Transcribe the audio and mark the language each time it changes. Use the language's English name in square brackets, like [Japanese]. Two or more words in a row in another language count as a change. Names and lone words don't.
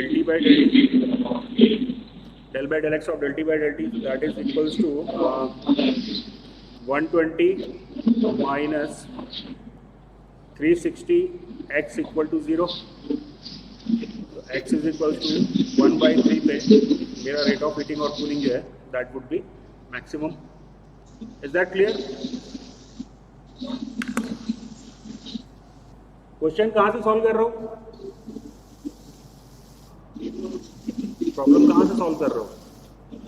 [English] t by del t, del by del x of del t by del t, that is equals to 120 minus 360 x equal to 0। तो x is equals to 1/3 [Hindi] पे मेरा [English] rate of heating और कूलिंग [Hindi] जो है [English] that would be maximum. is that clear? [Hindi] क्वेश्चन कहाँ से सॉल्व कर रहा हूँ? प्रॉब्लम कहाँ से सॉल्व कर रहा हूँ?